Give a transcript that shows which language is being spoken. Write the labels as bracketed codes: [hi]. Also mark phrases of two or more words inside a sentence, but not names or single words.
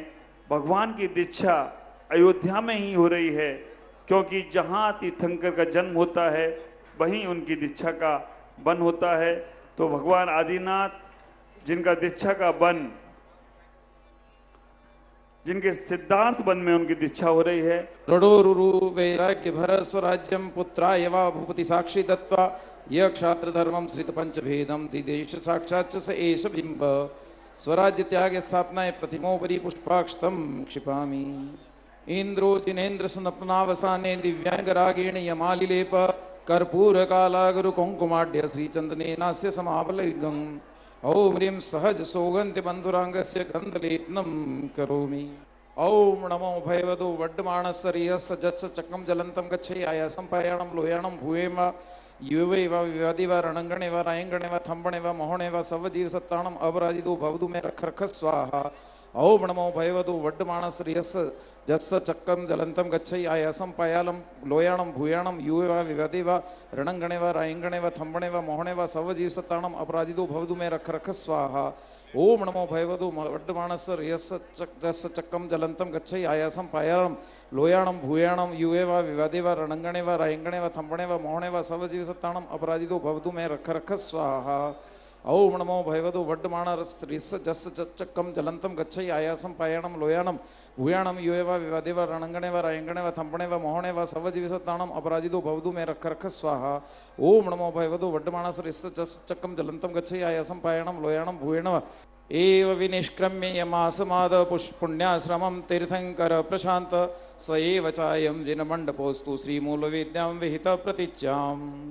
[hi] भगवान की दीक्षा अयोध्या में ही हो रही है, क्योंकि जहाँ तीर्थंकर का जन्म होता है वहीं उनकी दीक्षा का वन होता है। तो भगवान आदिनाथ जिनका दीक्षा का वन, जिनके सिद्धार्थ वन में उनकी दीक्षा हो रही है। [sa] दृढ़ोरुरु वैराग्य भर स्वराज्यम पुत्राय वा भूपति साक्षी दत्वा यह क्षात्र धर्मम श्रित पंच भेदम दिदेश साक्षात् स एष बिंब स्वराज्य त्याग स्थापनाय प्रतिमोपरि पुष्पाक्षतम क्षिपामि। इंद्रो जिनेन्द्र सनपनावसाने दिव्यांग रागेण यमालिलेप कर्पूर काला गुरु कुंकुमाढ्य श्रीचंदनेनास्य समावलिगं ओम ह्रीं सहज सौगंधि बंधुरांगस्य गंधलेपनम करोमि। [pra] ओम नमो भैवदो वड्डमाणस्य रियस्य जत्स चक्रम जलंतम गच्छे आयासं पायाणं लोयाणं भूयेम युवे व विवादि व रणंगणे व रायंगणे व थंबणे व मोहणे व सवजीव सत्ताणम अपराजितो भवतु मे रख रख स्वाहा। ओम नमो भैवदो वड्डमाणस्य रियस्य जत्स चक्रम जलंतम गच्छे आयासं पायालं लोयाणं भूयाणं युवे व विवादि व रणंगणे व रायंगणे व थंबणे व मोहणे व सवजीव सत्ताणम अपराजितो भवतु मे रख रख स्वाहा। ओम नमो भैवदो वड्डमाणस्य रियस्य जस्य चक्रम जलंतम गच्छे आयासं पायालं लोयाणं भूयाणं युवे व विवादे व रणंगणे व रायंगणे व थंबणे व मोहणे व सवजीव सत्ताणम अपराजितो भवतु मे रख रख स्वाहा। ओम नमो भैवदो वड्डमाणस्य रियस्य जस्य चक्रम जलंतम गच्छे आयासं पायाणं लोयाणं भूयाणं युवे व विवादे व रणंगणे व रायंगणे व थंबणे व मोहणे व सवजीव सत्ताणम अपराजितो भवतु मे रख रख स्वाहा। ओम नमो भैवदो वड्डमाणस्य रियस्य जस्य चक्रम जलंतम गच्छे आयासं पायाणं लोयाणं भूयाणं [sa] एव विनिष्क्रम्य यमासमाद पुष्पुण्याश्रमं तीर्थंकर प्रशांत स एव चायं जिनमण्डपोस्तु श्रीमूलवेद्यां विहित प्रतिज्ञाम्।